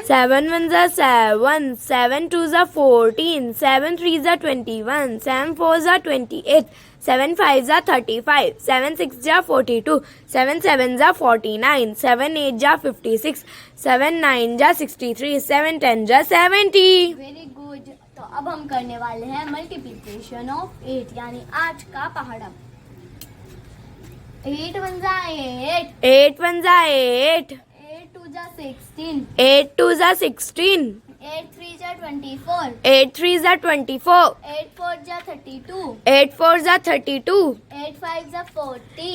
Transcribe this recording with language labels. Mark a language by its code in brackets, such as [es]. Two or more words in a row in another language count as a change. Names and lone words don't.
[hi] 7 1 जा 7, 7 2 जा 14, 7 3 जा 21, 7 4 जा 28, 7 5 जा 35, 7 6 जा 42, 7 7 जा 49, 7 8 जा 56, 7 9 जा 63, 7 10 जा 70. [en] Very good. [hi] तो अब हम करने वाले हैं [en] multiplication of 8 [hi] यानी 8 का पहाड़ा. 8 1 जा 8, 8 1 जा 8, 8 2 जा 16, 8 2 जा 16, 8 3 जा 24, 8 3 जा 24, 8 4 जा 32, 8 4 जा 32, 8 5 जा 40,